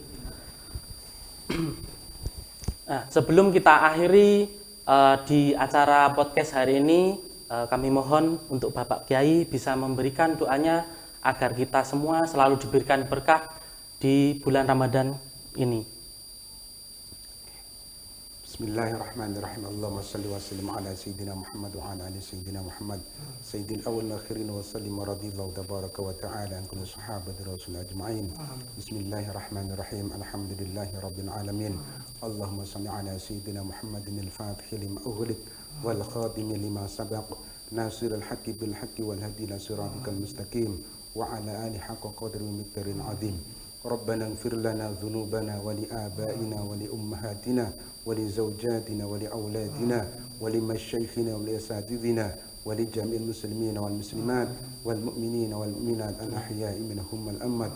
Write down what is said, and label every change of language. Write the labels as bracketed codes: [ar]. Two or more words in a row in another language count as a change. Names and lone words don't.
[id] Nah, sebelum kita akhiri di acara podcast hari ini, kami mohon untuk Bapak Kiai bisa memberikan doanya agar kita semua selalu diberikan berkah di bulan Ramadan ini. [ar] بسم الله الرحمن الرحيم. اللهم صل وسلم على سيدنا محمد وعلى آل سيدنا محمد سيد الأولين والآخرين وسلم ورضي الله تبارك وتعالى عن كل صحابة رسول أجمعين. بسم الله الرحمن الرحيم. الحمد لله رب العالمين. اللهم صل على سيدنا محمد الفاتح لما أغلق والخاتم لما سبق ناصر الحق بالحق والهادي إلى صراطك المستقيم وعلى آل حق قدر ومقدار عظيم. ربنا اغفر لنا ذنوبنا ولآبائنا ولأمهاتنا ولزوجاتنا ولأولادنا ولمشايخنا ولأساتذتنا ولجميع المسلمين والمسلمات والمؤمنين والمؤمنات الأحياء منهم والأموات.